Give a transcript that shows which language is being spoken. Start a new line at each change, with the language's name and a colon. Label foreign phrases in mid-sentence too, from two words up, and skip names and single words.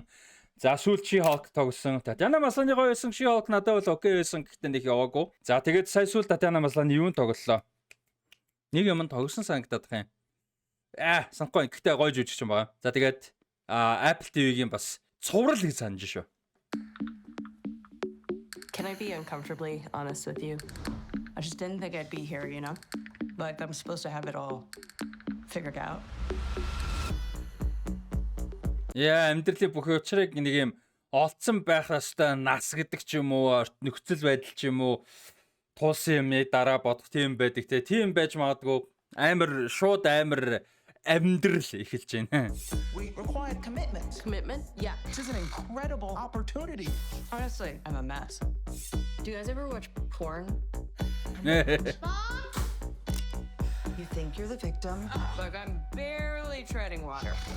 Mongolian: За сүүлд She-Hulk тоглосон. Татьяна Маслany гоё байсан. She-Hulk надад бол окей байсан. Гэхдээ нэг яваагүй. За тэгээд сая сүүлд Татьяна Маслany юун тоглолоо? Нэг юм тоглосон санагдаад байна. Санахгүй. Гэхдээ гоё жүжигчин байгаа. За тэгээд Apple TV-гийн бас цуврал гэж санаж шүү.
English: Can I be uncomfortably honest with you? I just didn't think I'd be here, you know? Like I'm supposed to have it all figured out.
Mongolian: Амьдралын бүх учрыг нэг юм олцсон байх ёстой нас гэдэг ч юм уу, нөхцөл байдал ч юм уу, тулсан юм дараа бодох тийм байдаг те. Тийм байж магадгүй амар шууд амар амьдрал эхэлж байна.
English: We require commitment. Commitment? Yeah. This is an incredible opportunity. Honestly, I'm a mess. Do you guys ever watch porn? You think you're the victim? Like I'm barely treading water.